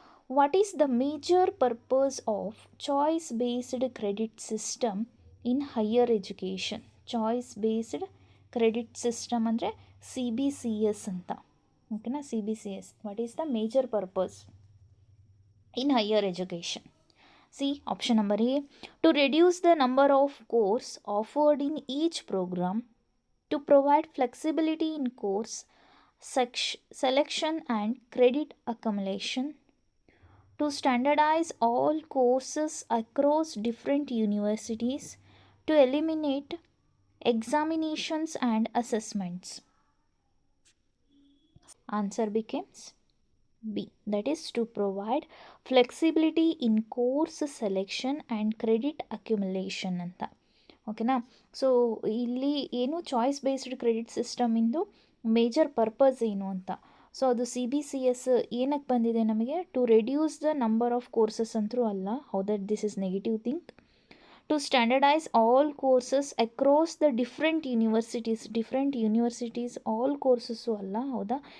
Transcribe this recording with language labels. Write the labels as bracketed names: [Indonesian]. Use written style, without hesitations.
[English] What is the major purpose of choice based credit system in higher education? Choice based credit system ಅಂದರೆ CBCS ಅಂತ. ಓಕೆನಾ, CBCS, what is the major purpose in higher education? See, option number A, to reduce the number of courses offered in each program, to provide flexibility in course selection and credit accumulation, to standardize all courses across different universities, to eliminate examinations and assessments. Answer becomes B, that is to provide flexibility in course selection and credit accumulation ಅಂತ. [Kannada] ಓಕೆನಾ, so ಇಲ್ಲಿ ಏನು choice based credit ಸಿಸ್ಟಮಿಂದು major purpose ಏನು ಅಂತ. So ಅದು CBCS ಏನಕ್ಕೆ ಬಂದಿದೆ ನಮಗೆ, [English] to reduce the number of courses [Kannada] ಅಂತರೂ ಅಲ್ಲ, [English] How that this is negative thing. To standardise all courses across the different universities all courses ಅಲ್ಲ, ಹೌದಾ.